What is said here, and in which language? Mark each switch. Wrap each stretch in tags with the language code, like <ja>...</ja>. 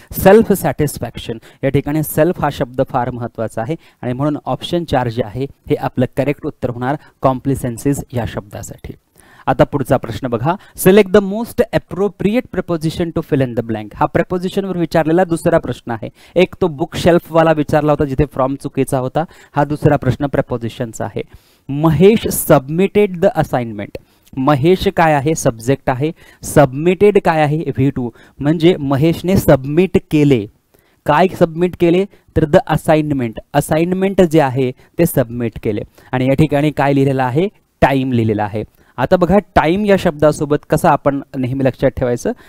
<mr>Self satisfaction, या ठिकाणी self हा शब्द फार महत्त्वाचा आहे आणि म्हणून ऑप्शन 4 जे आहे हे आपलं करेक्ट उत्तर होणार कॉम्प्लिसेन्सीज या शब्दासाठी. आता पुढचा प्रश्न बघा,</mr> <en>Select the most appropriate preposition to fill in the blank.</en> <mr>हा प्रपोजिशनवर विचारलेला दुसरा प्रश्न आहे. एक तो बुक शेल्फ वाला विचारला होता जिथे फ्रॉम चुकीचा होता. हा दुसरा प्रश्न प्रपोजिशनचा आहे.</mr> <en>Mahesh submitted the assignment.</en> <mr>Mahesh काय आहे, सब्जेक्ट आहे. सबमिटेड काय आहे, V2, म्हणजे महेशने सबमिट केले. काय सबमिट केले, तर द असाइनमेंट, असाइनमेंट जे आहे ते सबमिट केले. आणि या ठिकाणी काय लिहिलेलं आहे, टाइम लिहिलेला आहे. आता बघा टाइम या शब्दासोबत कसं आपण नेहमी लक्षात ठेवायचं.</mr>